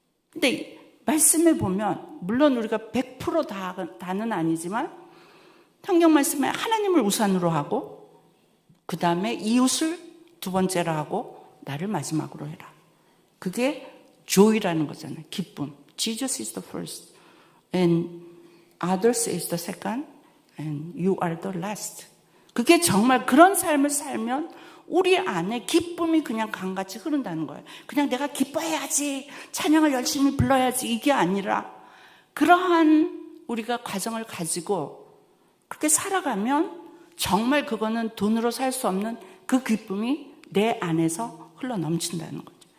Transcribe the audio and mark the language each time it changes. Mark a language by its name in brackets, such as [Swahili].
[Korean] 근데 말씀에 보면 물론 우리가 100% 다는 아니지만 성경 말씀에 하나님을 우선으로 하고 그 다음에 이웃을 두 번째로 하고 나를 마지막으로 해라. 그게 joy라는 거잖아요. 기쁨. [English] Jesus is the first and others is the second and you are the last. [Korean] 그게 정말 그런 삶을 살면 우리 안에 기쁨이 그냥 강같이 흐른다는 거예요. 그냥 내가 기뻐해야지, 찬양을 열심히 불러야지, 이게 아니라 그러한 우리가 과정을 가지고 그렇게 살아가면 정말 그거는 돈으로 살 수 없는 그 기쁨이 내 안에서 흘러 넘친다는 거죠.